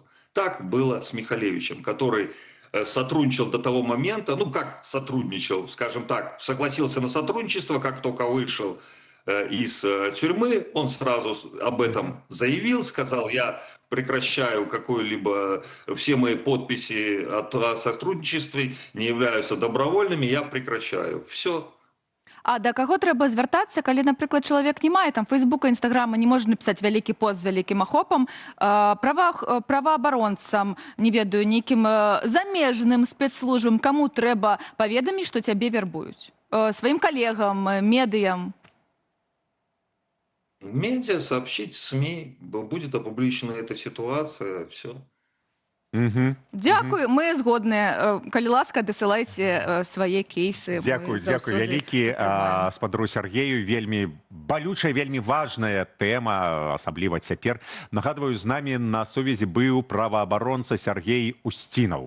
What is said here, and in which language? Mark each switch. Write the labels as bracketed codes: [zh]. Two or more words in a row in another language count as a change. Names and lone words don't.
[ru] Так было с Михалевичем, который сотрудничал до того момента, ну как сотрудничал, скажем так, согласился на сотрудничество, как только вышел из тюрьмы, он сразу об этом заявил, сказал, я прекращаю какую-либо, все мои подписи о сотрудничестве не являются добровольными, я прекращаю. Все. [be] А да каго трэба звяртацца, калі, напрыклад, чалавек не мае там Фейсбука, Інстаграма, не можа напісаць вялікі пост з вялікім ахопам, праваабаронцам, не ведаю, нейкім замежным спецслужбам, каму трэба паведаміць, што цябе вербуюць? Сваім калегам, медыям? [ru] Медиа, сообщить СМИ, будет опубличена эта ситуация, все. [be] Дзякуй, мы згодныя. Калі ласка, дасылайце свае кейсы. Дзякуй вялікі спадару Сергею. Вельмі балючая, вельмі важная тэма, асабліва цяпер. Нагадваю, з намі на сувязі быў праваабаронца Сергей Устінаў.